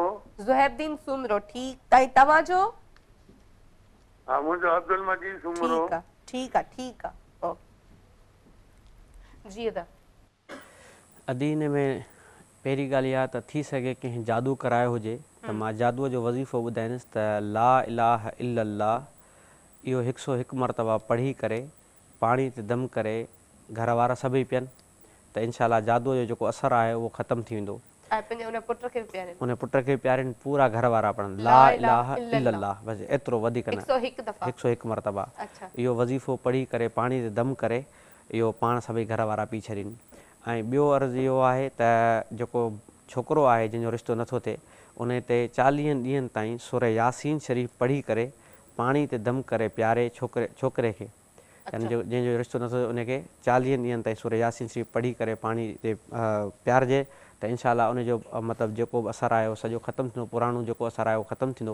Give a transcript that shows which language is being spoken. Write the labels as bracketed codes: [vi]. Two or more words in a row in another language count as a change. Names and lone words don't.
[sd] ज़ुहैबदीन सुमरो, ठीकु। ऐं तव्हांजो? हा, मुंहिंजो अब्दुल मजीद सुमरो। ठीकु आहे, ठीकु आहे। जी अदा अदीन में पहिरीं ॻाल्हि इहा त थी सघे कंहिं जादू करायो हुजे त मां जादूअ जो वज़ीफ़ो ॿुधाईंदुसि त [ar] لا إله إلا الله [sd] इहो 101 मरतबा पढ़ी करे पाणी ते दम करे घर वारा सभई पियनि त इंशाअल्लाह जादूअ जो जेको असरु आहे उहो ख़तमु थी वेंदो। ऐं पंहिंजे उन पुट खे बि प्यारनि, उन पुट खे प्यारनि, पूरा घर वारा पढ़नि [ar] لا إله إلا الله, [sd] बसि एतिरो वधीक न, 101 दफ़ा 101 मरतबा। अच्छा इहो वज़ीफ़ो पढ़ी करे पाणी ते दम करे इहो पाण सभई घर वारा पी छॾीनि। ऐं ॿियो अर्ज़ु इहो आहे त जेको छोकिरो आहे जंहिंजो रिश्तो नथो थिए उन ते 40 ॾींहंनि ताईं सूर यासीन शरीफ़ पढ़ी करे पाणी ते दम करे प्यारे छोकिरे खे, यानी जंहिंजो रिश्तो नथो थिए उनखे 40 ॾींहंनि ताईं सूर यासीन शरीफ़ पढ़ी करे पाणी ते प्यारजे त इंशाअल्लाह उनजो मतिलबु जेको बि असरु आहे उहो सॼो ख़तमु थींदो, पुराणो जेको असरु आहे उहो ख़तमु थींदो।